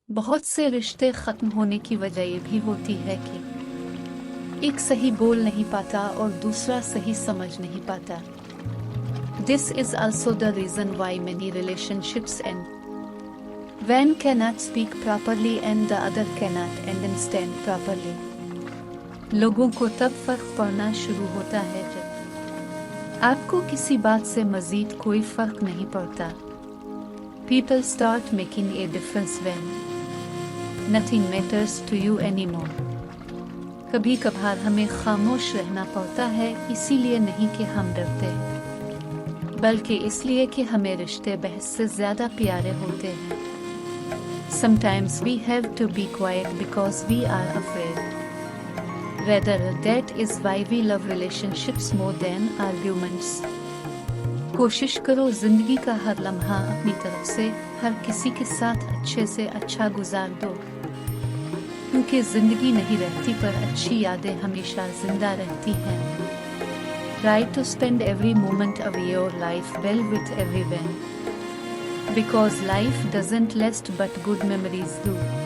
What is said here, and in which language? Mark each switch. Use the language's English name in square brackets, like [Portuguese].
[Urdu] بہت سے رشتے ختم ہونے کی وجہ یہ بھی ہوتی ہے کہ ایک صحیح بول نہیں پاتا اور دوسرا صحیح سمجھ نہیں پاتا. [English] This is also the reason why many relationships end. One cannot speak properly and the other cannot understand properly. [Urdu] لوگوں کو تب فرق پڑنا شروع ہوتا ہے جب آپ کو کسی بات سے مزید کوئی فرق نہیں پڑتا. [English] People start making a difference when nothing matters to you anymore. [Urdu] کبھی کبھار ہمیں خاموش رہنا پڑتا ہے، اسی لیے نہیں کہ ہم ڈرتے ہیں، بلکہ اس لیے کہ ہمیں رشتے بحث سے زیادہ پیارے ہوتے ہیں. [English] Sometimes we have to be quiet because we are afraid. Rather, that is why we love relationships more than arguments. [Urdu] کوشش کرو زندگی کا ہر لمحہ اپنی طرف سے ہر کسی کے ساتھ اچھے سے اچھا گزار دو، کیونکہ زندگی نہیں رہتی پر اچھی یادیں ہمیشہ زندہ رہتی ہیں. [English] Try to spend every moment of your life well with everyone, because life doesn't last but good memories do.